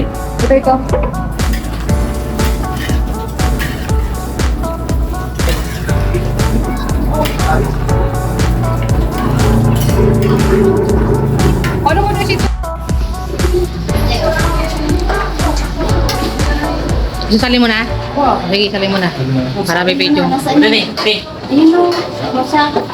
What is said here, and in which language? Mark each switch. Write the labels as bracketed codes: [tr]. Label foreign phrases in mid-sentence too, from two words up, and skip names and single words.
[tl] Ito. Ano mo na si... Sasali mo na? Sige, sali mo na. Para may video. [id] Udah nih, nih. [tl] Ayun o, basa.